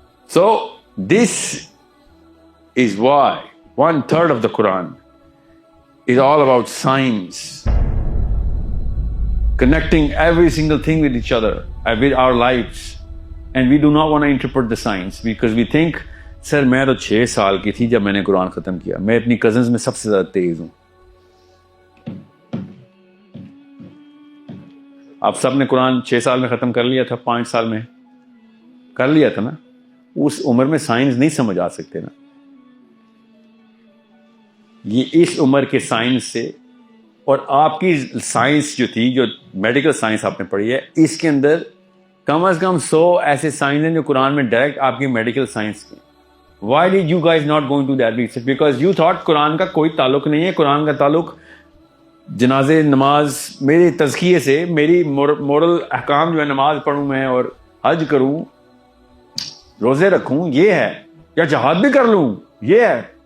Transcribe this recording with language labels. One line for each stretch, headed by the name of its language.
English: So this is why 1/3 of the Quran is all about science, connecting every single thing with each other and with our lives, and we do not want to interpret the science because we think sir
Urdu: میں تو 6 سال کی تھی جب میں نے قرآن ختم کیا, میں اپنی کزنز میں سب سے زیادہ تیز ہوں. آپ سب نے قرآن 6 سال میں ختم کر لیا تھا, 5 سال میں کر لیا تھا نا. اس عمر میں سائنس نہیں سمجھ آ سکتے نا. یہ اس عمر کے سائنس سے, اور آپ کی سائنس جو تھی, جو میڈیکل سائنس آپ نے پڑھی ہے, اس کے اندر کم از کم 100 ایسے سائنس ہیں جو قرآن میں ڈائریکٹ آپ کی میڈیکل سائنس کی.
English: Why did you guys not go into that research? Because you thought
Urdu: قرآن کا کوئی تعلق نہیں ہے. قرآن کا تعلق جنازے, نماز, میرے تزکیے سے, میری مورل احکام جو ہے, نماز پڑھوں میں اور حج کروں, روزے رکھوں, یہ ہے, یا جہاد بھی کر لوں, یہ ہے.